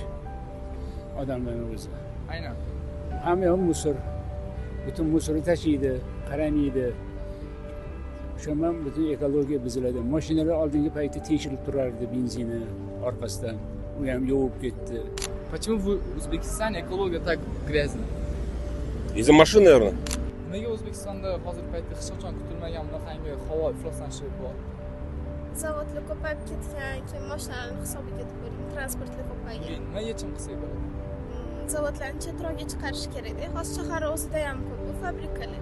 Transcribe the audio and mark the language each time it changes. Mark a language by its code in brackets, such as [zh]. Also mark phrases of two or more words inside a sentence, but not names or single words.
[uz] Odamlar o'zi. Aynan. Hamma yoq musor. Butun musorni tashiydi, qaraniydi. O'shaman butun ekologiya buziladi. Mashinalar oldingi paytda tekshirib turardi benzini orqasidan. U ham yovib ketdi. [ru] Почему в Узбекистане экология так грязная? Из-за машин, наверное. [uz] Nimaga O'zbekistonda hozirgi paytda hech qachon kutilmagan bunaqangi havo ifloslanishi bor? Zavodlar ko'payib ketgan, keyin mashinalarning hisobiga deb o'ylayman, transportlar ko'paygan. Nima yechim qilsak bo'ladi? Zavodlarni chetroqga chiqarish kerak-da. Hozir shahar o'zida ham ko'p bu fabrikalar.